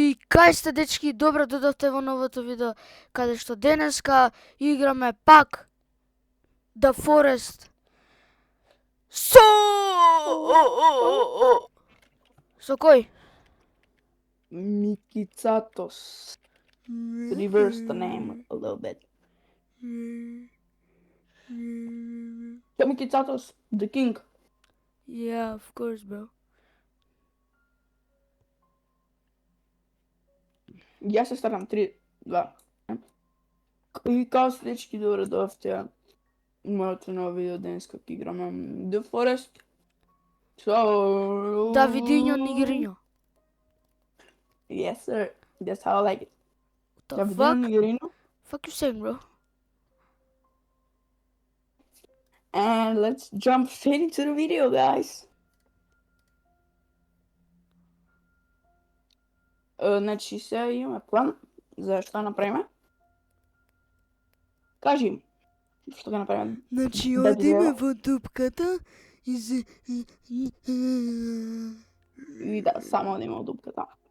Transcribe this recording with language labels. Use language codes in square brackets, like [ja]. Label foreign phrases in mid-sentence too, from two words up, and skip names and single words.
[mk] Кај сте, дечки, добро додовте во новото видео, каде што денеска играме пак The Forest. Со кој? Mikitsatos. [en] Reverse the name a little bit. Mikitsatos, the king. Yeah, of course, bro. [mk] Јас се старам 3, 2. И као следички добро дојавте моето ново видео денеска ќе играме The Forest. So... Давидиньо Нигериньо. [en] Yes, sir. That's how I like it. The [mk] Давидиньо [en] fuck? [mk] Нигериньо. [en] Fuck you saying, bro? And let's jump straight into the video, guys. [mk] Значи сега имаме план за што направиме. Кажи им што ќе направиме. Значи Да, одиме да. во дупката и се... И да, само одиме од дупката.